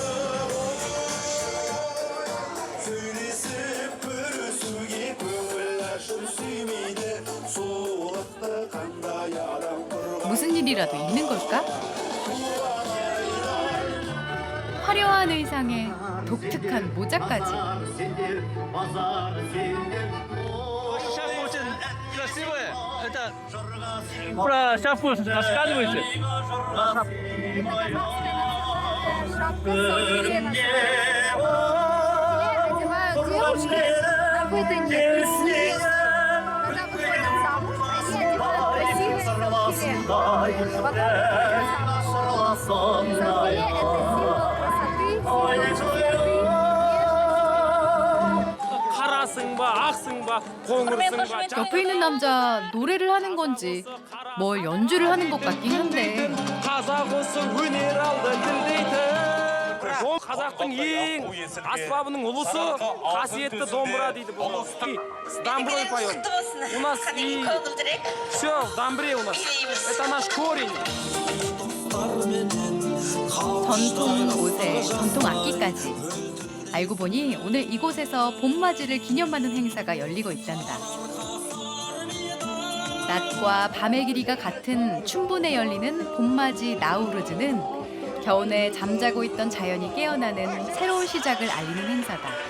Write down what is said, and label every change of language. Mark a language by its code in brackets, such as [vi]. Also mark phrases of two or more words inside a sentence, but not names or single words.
[ko] 무슨 일이라도 있는 걸까? 화려한 의상에 독특한 모자까지. [ru] Про шапку рассказывайте. Одевают девушки на выданье красивые. Когда выходят замуж, они одевают красивые филе. Потом красавцы. Филе – это символ красоты, символ чистоты. [ko] 옆에 있는 남자 노래를 하는 건지 뭘 연주를 하는 것 같긴 한데 [kk] қазақтың ең аспабының ұлысы қасиетті домбыра дейді бұл. [ru] С домброй поем. У нас и все в домбре у нас. Это наш корень. [ko] 전통 옷에 전통 악기까지. 알고 보니 오늘 이곳에서 봄맞이를 기념하는 행사가 열리고 있단다. 낮과 밤의 길이가 같은 춘분에 열리는 봄맞이 나우루즈는 겨우내 잠자고 있던 자연이 깨어나는 새로운 시작을 알리는 행사다.